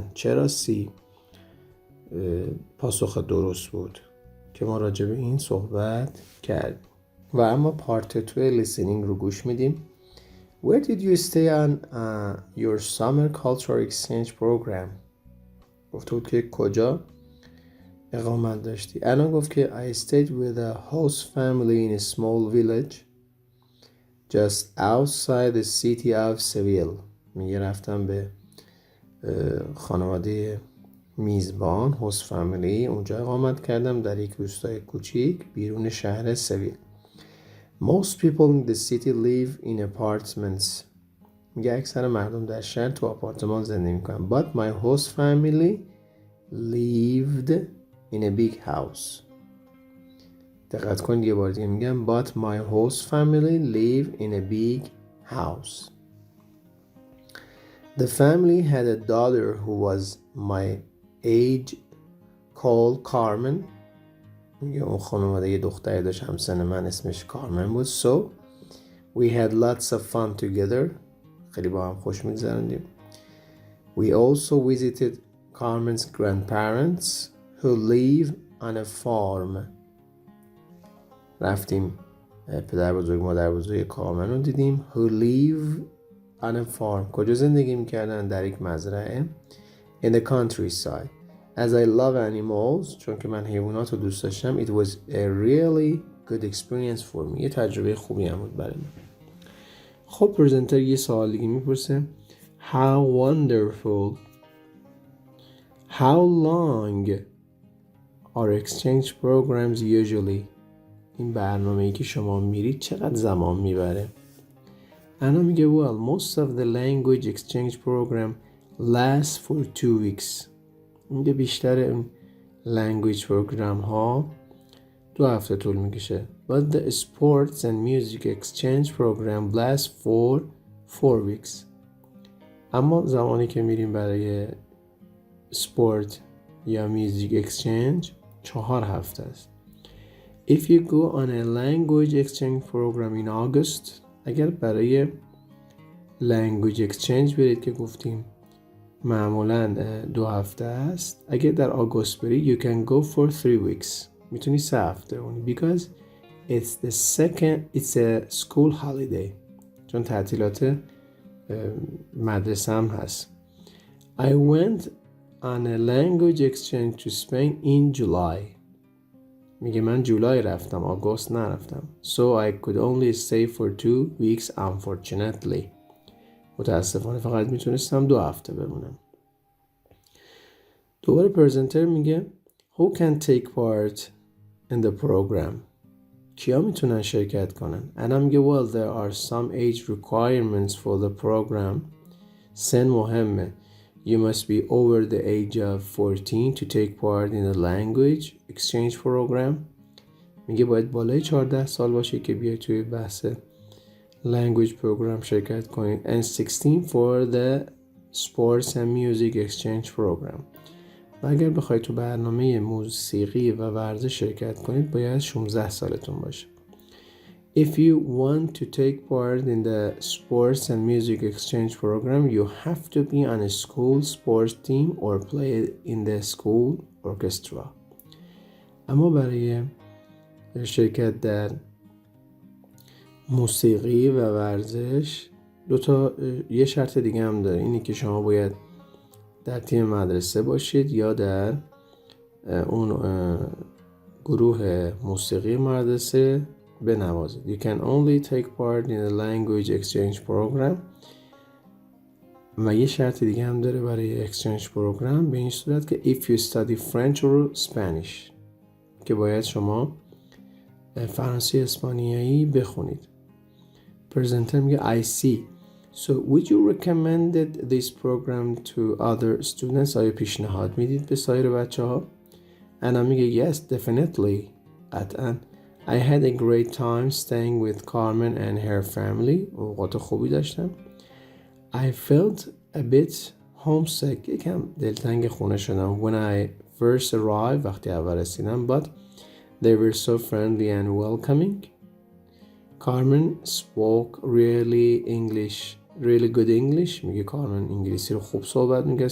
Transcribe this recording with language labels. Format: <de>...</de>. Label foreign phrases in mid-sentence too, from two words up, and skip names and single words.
<fa>چرا C پاسخ درست بود که ما راجع به این صحبت کردیم. و اما پارت 2 listening رو گوش میدیم.</fa> <en>Where did you stay on your summer cultural exchange program?</en> <fa>گفته بود که کجا اقامت داشتی. الان گفت که</fa> <en>I stayed with a host family in a small village just outside the city of Seville.</en> <fa>میگه رفتم به خانواده میزبان</fa> <en>host family،</en> <fa>اونجا اقامت کردم در یک روستای کوچیک بیرون شهر سویل.</fa> <en>Most people in the city live in apartments.</en> <fa>میگه اکثر مردم در شهر تو آپارتمان زندگی میکنن.</fa> <en>But my host family lived in a big house.</en> <fa>دقت کنید یه بار دیگه میگم</fa> <en>But my host family live in a big house. The family had a daughter who was my age called Carmen.</en> <fa>میگه اون خانواده یه دختری داشت همسن من اسمش کارمن بود.</fa> <en>So we had lots of fun together.</en> <fa>خیلی با هم خوش می‌گذروندیم.</fa> <en>We also visited Carmen's grandparents who live on a farm.</en> <fa>رفتیم پدر بزرگ مادر بزرگ کارمن رو دیدیم.</fa> <en>Who live on a farm.</en> <fa>کجا زندگی می‌کردن؟ در یک مزرعه.</fa> <en>In the countryside. As I love animals,</en> <fa>چون که من حیوانات رو دوست داشتم,</fa> <en>it was a really good experience for me.</en> <fa>یه تجربه خوبی هم بود برای من. خب پرزنتر یه سوال دیگه میپرسه.</fa> <en>How wonderful. How long are exchange programs usually?</en> <fa>این برنامه‌ای که شما میرید چقدر زمان میبره؟ انا میگه</fa> <en>well, most of the language exchange program lasts for 2 weeks.</en> <fa>میگه بیشتر این</fa> <en>language program</en> <fa>ها 2 هفته طول میکشه.</fa> <en>But the sports and music exchange program lasts for 4 weeks.</en> <fa>اما زمانی که میریم برای سپورت یا</fa> <en>music exchange</en> <fa>4 هفته است.</fa> <en>If you go on a language exchange program in August,</en> <fa>اگر برای</fa> <en>language exchange</en> <fa>برید که گفتیم معمولاً 2 هفته است، اگر در آگوست بری</fa> <en>you can go for 3 weeks.</en> <fa>میتونی 3 هفته بمونی</fa> <en>because it's a school holiday.</en> <fa>چون تعطیلات مدرسه هم هست.</fa> <en>I went on a language exchange to Spain in July.</en> <fa>میگه من جولای رفتم، آگوست نرفتم.</fa> <en>So I could only stay for 2 weeks unfortunately.</en> <fa>متاسفانه فقط میتونستم 2 هفته بمونم. دوباره پرزنتر میگه</fa> <en>Who can take part in the program?</en> <fa>کیا میتونن شرکت کنن؟ انا میگه</fa> <en>well there are some age requirements for the program.</en> <fa>سن مهمه.</fa> <en>You must be over the age of 14 to take part in the language exchange program.</en> <fa>میگه باید بالای 14 سال باشه که بیای توی بحث</fa> <en>language program</en> <fa>شرکت کنید.</fa> <en>And 16 for the sports and music exchange program.</en> <fa>و اگر بخواید تو برنامه موسیقی و ورزش شرکت کنید باید 16 سالتون باشه.</fa> <en>If you want to take part in the sports and music exchange program, you have to be on a school sports team or play in the school orchestra.</en> <fa>اما برای شرکت در موسیقی و ورزش یه شرط دیگه هم داره، اینه که شما باید در تیم مدرسه باشید یا در اون گروه موسیقی مدرسه بنوازید.</fa> <en>You can only take part in a language exchange program.</en> <fa>و یه شرط دیگه هم داره برای</fa> <en>exchange program،</en> <fa>به این صورت که</fa> <en>if you study French or Spanish،</en> <fa>که باید شما فرانسه اسپانیایی بخونید. پرزنتر میگه</fa> <en>I see. So would you recommend this program to other students؟</en> <fa>آیا پیشنهاد میدید به سایر بچه ها؟ انا میگه</fa> <en>yes definitely.</en> <fa>قطعا.</fa> <en>I had a great time staying with Carmen and her family.</en> <fa>اوقات خوبی داشتم.</fa> <en>I felt a bit homesick.</en> <fa>یکم دلتنگ خونه شدم.</fa> <en>When I first arrived،</en> <fa>وقتی اول رسیدم.</fa> <en>But they were so friendly and welcoming. Carmen spoke really good English.</en> <fa>میگه کارمن انگلیسی رو خوب صحبت میگه.</fa>